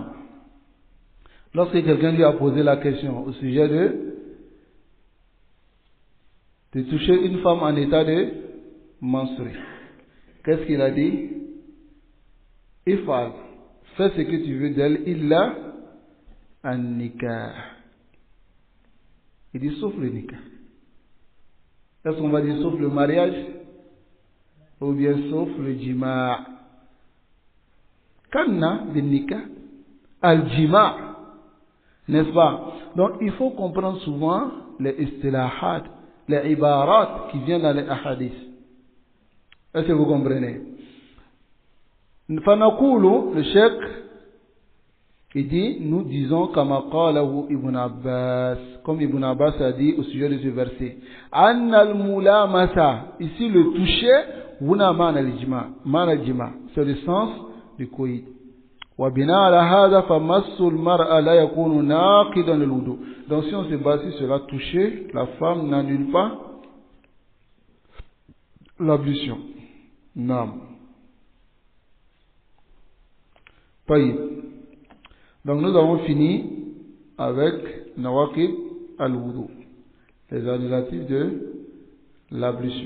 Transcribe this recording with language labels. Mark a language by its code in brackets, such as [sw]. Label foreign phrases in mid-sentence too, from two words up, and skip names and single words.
[fr] Lorsque quelqu'un lui a posé la question au sujet de toucher une femme en état de menstruer, qu'est-ce qu'il a dit? Ifal, fais ce que tu veux d'elle, [ar] إلا النكاح. [fr] Il dit sauf le nikah. Est-ce qu'on va dire sauf le mariage? Ou bien sauf le jima'? [ar] كنى بالنكاح الجماع'. [fr] N'est-ce pas? Donc il faut comprendre souvent les istilahat, les ibarat qui viennent dans les ahadiths. Est-ce que vous comprenez? Fanaqulu, le cheikh, il dit, nous disons [ar] كما قاله [fr] Ibn Abbas, comme Ibn Abbas a dit au sujet de ce verset. [ar] أن الملامسة, [fr] ici le toucher, [ar] هنا معناه الجماع, [fr] c'est le sens du coït. [ar] وبناء على هذا فمس المرأة لا يكون ناقضا للوضوء. [fr] Donc si on se base sur la toucher, la femme n'annule pas l'ablution. [ar] نعم. طيب. [fr] Donc nous avons fini avec [ar] نواقض الوضوء, [fr] les annulatifs de l'ablution.